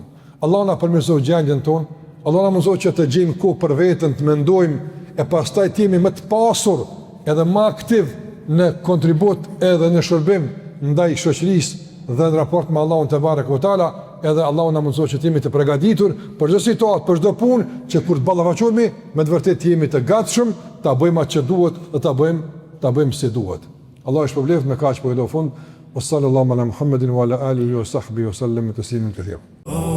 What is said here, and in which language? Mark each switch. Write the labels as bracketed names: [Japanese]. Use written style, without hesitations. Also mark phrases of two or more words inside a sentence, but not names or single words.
[Albanian] Allah na përmirësoj gjendjen tonë, Allah na mësoj që të gjejmë kohë për veten, të mendojmë e pastaj të jemi më të pasur edhe më aktiv në kontribut edhe në shërbim ndaj shoqërisë dhe në raport me Allahun [Arabic] تبارك وتعالى, [Albanian] edhe Allahu na mëson që të jemi të përgatitur për çdo situatë, për çdo punë, që kur të ballafaqohemi, me të vërtetë të jemi të gatshëm, ta bëjmë atë që duhet dhe ta bëjmë si duhet. Allah e shpëlbeft me kaq po e do fund. [Arabic] صلى الله على محمد وعلى آله وصحبه وسلم تسليما كثيرا.